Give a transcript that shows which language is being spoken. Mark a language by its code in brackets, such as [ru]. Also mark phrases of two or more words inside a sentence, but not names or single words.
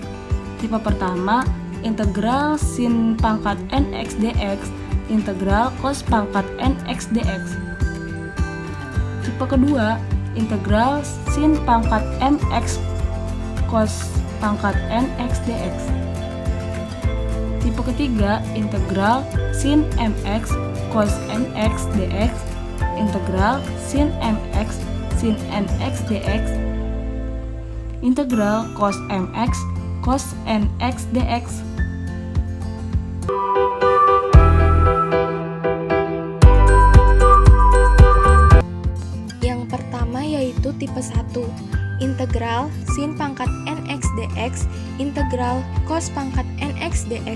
[id] Tipe pertama, integral sin pangkat nx dx, integral cos pangkat nx dx. Tipe kedua, integral sin pangkat mx cos pangkat nx dx. Tipe ketiga, integral sin mx cos nx dx, integral sin mx sin nx dx, integral cos mx cos nx dx. Yang pertama yaitu tipe 1, integral sin pangkat nx dx, integral cos pangkat nx dx.